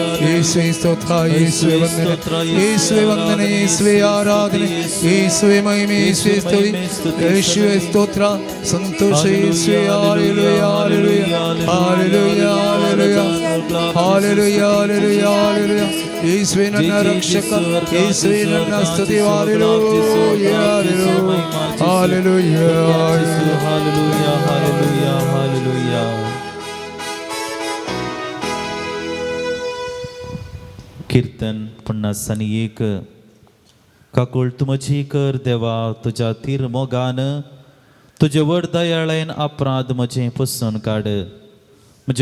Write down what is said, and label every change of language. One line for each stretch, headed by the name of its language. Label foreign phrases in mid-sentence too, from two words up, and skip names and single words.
Kannada: ಯೇಸುವೆ ಸ್ತೋತ್ರ, ಯೇಸುವೆ ವಂದನೆ, ಯೇಸುವೆ ವಂದನೆ, ಯೇಸುವೆ ಆರಾಧನೆ, ಯೇಸುವೆ ಮಹಿಮೆ, ಯೇಸುವೆ ಸ್ತುತಿ, ಯೇಸುವೆ ಸ್ತೋತ್ರ, ಸಂತೋಷ ಯೇಸುವೆ. ಹಲ್ಲೆಲೂಯಾ, ಹಲ್ಲೆಲೂಯಾ, ಹಲ್ಲೆಲೂಯಾ, ಹಲ್ಲೆಲೂಯಾ, ಹಲ್ಲೆಲೂಯಾ, ಹಲ್ಲೆಲೂಯಾ, ಹಲ್ಲೆಲೂಯಾ. ಯೇಸುವೆ ನನ್ನ ರಕ್ಷಕ, ಯೇಸುವೆ ನನ್ನ ಸ್ತುತಿ. ಹಲ್ಲೆಲೂಯಾ, ಹಲ್ಲೆಲೂಯಾ, ಹಲ್ಲೆಲೂಯಾ,
Konkani: हालेलुया हालेलुया हालेलुया. कीर्तन 51 काकूळ तू म्हजी कर देवा तुझ्या तीर मोगान तुझे व्हड दयाळेन अपराध म्हजें पुसून काड म्हज्या